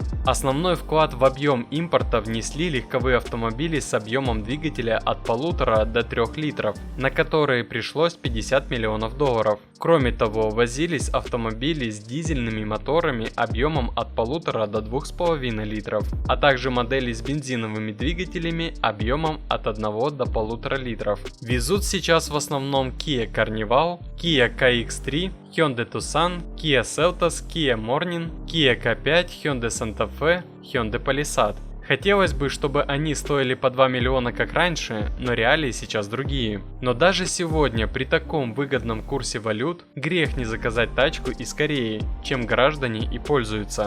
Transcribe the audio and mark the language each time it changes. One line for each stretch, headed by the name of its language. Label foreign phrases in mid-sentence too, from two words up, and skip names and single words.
Russian: Основной вклад в объем импорта внесли легковые автомобили с объемом двигателя от 1,5 до 3 литров, на которые пришлось $50 миллионов. Кроме того, возились автомобили с дизельными моторами объемом от 1,5 до 2,5 литров, а также модели с бензиновыми двигателями объемом от 1 до 1,5 литров. Везут сейчас в основном Kia Carnival, Kia KX3, Hyundai Tucson, Kia Seltos, Kia Morning, Kia K5, Hyundai Santa Fe, Hyundai Palisade. Хотелось бы, чтобы они стоили по 2 миллиона как раньше, но реалии сейчас другие. Но даже сегодня при таком выгодном курсе валют грех не заказать тачку из Кореи, чем граждане и пользуются.